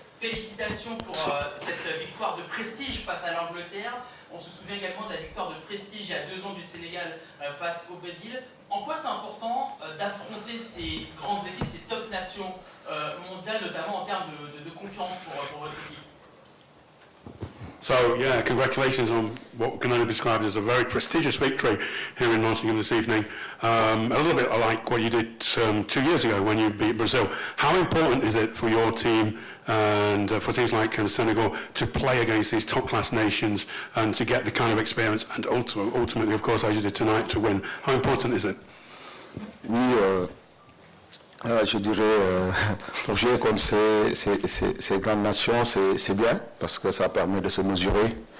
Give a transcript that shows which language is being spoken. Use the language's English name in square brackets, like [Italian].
[French] Félicitations pour cette victoire de prestige face à l'Angleterre. On se souvient également de la victoire de prestige il y a 2 ans du Sénégal face au Brésil. En quoi c'est important d'affronter ces grandes équipes, ces top nations mondiales, notamment en termes de confiance pour votre équipe? [English] So, yeah, congratulations on what can only be described as a very prestigious victory here in Nottingham this evening. A little bit like what you did 2 years ago when you beat Brazil. How important is it for your team and for teams like Senegal to play against these top-class nations and to get the kind of experience and ultimately, of course, as you did tonight, to win? How important is it? [French] Oui, je dirais, pour jouer contre ces grandes nations, c'est bien, parce que ça permet de se mesurer.